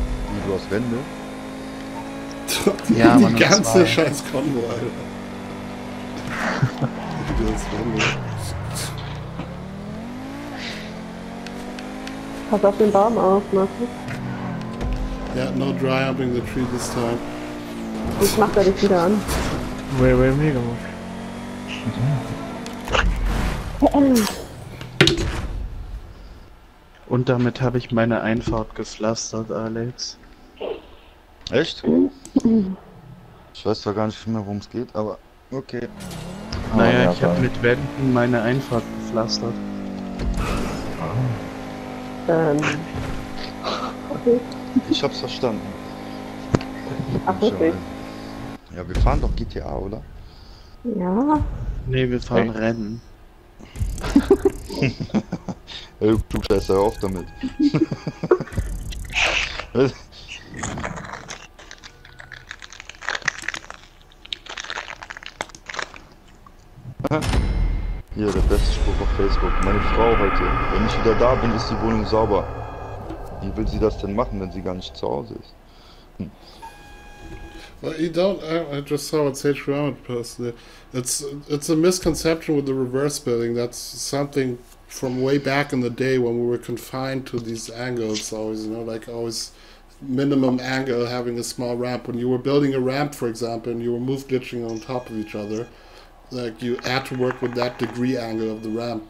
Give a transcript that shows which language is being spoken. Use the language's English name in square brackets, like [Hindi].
[German] Wie, du hast Wände? Ja, die Mann, ganze zwei. scheiß Konvo, Alter. Du hast Wände. Pass auf den Baum auf, Markus. [English] Yeah, no dry humping the tree this time. [German] Jetzt macht er dich wieder an. Wait, mir gemacht. Und damit habe ich meine Einfahrt gepflastert, Alex. Echt? Ich weiß zwar gar nicht mehr, worum es geht, aber okay. Naja, ja, ich habe mit Wänden meine Einfahrt gepflastert. Okay. Ich hab's verstanden. Ach, wirklich? Ja, wir fahren doch GTA, oder? Ja. Nee, wir fahren Rennen. Ey, du scheiß hör auf damit. Hier, der beste Spruch auf Facebook. Meine Frau heute. Wenn ich wieder da bin, ist die Wohnung sauber. Wie will sie das denn machen, wenn sie gar nicht zu Hause ist? [English] Well, you don't. I just saw what Sage Ramet posted. It's a misconception with the reverse building. That's something from way back in the day when we were confined to these angles. Always, like always minimum angle, having a small ramp. When you were building a ramp, for example, and you were move glitching on top of each other, like you had to work with that degree angle of the ramp.